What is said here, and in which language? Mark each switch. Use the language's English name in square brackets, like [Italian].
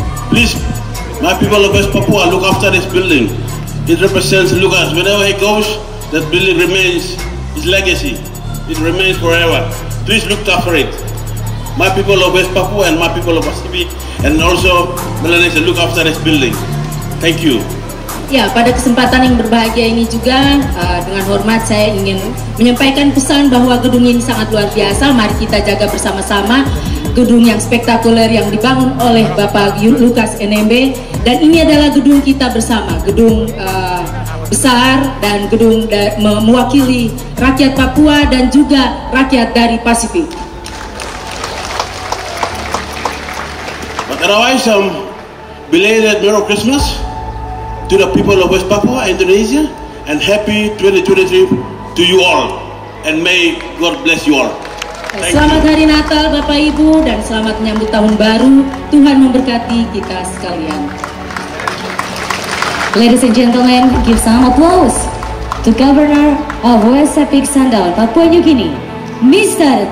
[English] Please, my people of West Papua, look after this building. It represents Lukas. Whenever he goes, that building remains his legacy. It remains forever. Please look after it. My people of West Papua and my people of Pacific and also Melanesia, look after this building. Thank you. [Indonesian] Ya, pada kesempatan yang berbahagia ini juga dengan hormat saya ingin menyampaikan pesan bahwa gedung ini sangat luar biasa. Mari kita jaga bersama-sama gedung yang spektakuler yang dibangun oleh Bapak Lukas NMB, dan ini adalah gedung kita bersama, gedung besar dan gedung mewakili rakyat Papua dan juga rakyat dari Pasifik. [English] But otherwise, belated Merry Christmas to the people of West Papua, Indonesia, and happy 2023 to you all, and may God bless you all. [Indonesian] Selamat Hari Natal Bapak Ibu, dan selamat menyambut tahun baru. Tuhan memberkati kita sekalian. [English] Ladies and gentlemen, give some applause to Governor of West Sepik Sandaun, Papua New Guinea, Mr.